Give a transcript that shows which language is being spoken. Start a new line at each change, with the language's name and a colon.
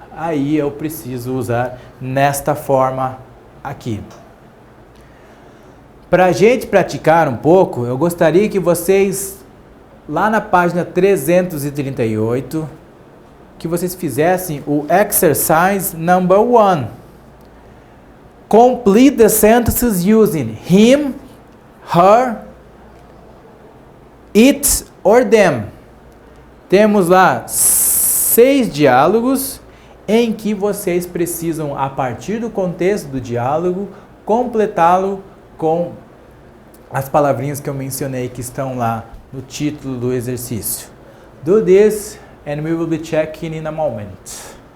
Portuguese: Aí eu preciso usar nesta forma aqui. Para a gente praticar um pouco, eu gostaria que vocês, lá na página 338, que vocês fizessem o
English: exercise number 1. Complete the sentences using him, her, it or them.
Portuguese: Temos lá 6 diálogos em que vocês precisam, a partir do contexto do diálogo, completá-lo com as palavrinhas que eu mencionei que estão lá no título do exercício.
English: Do this and we will be checking in a moment.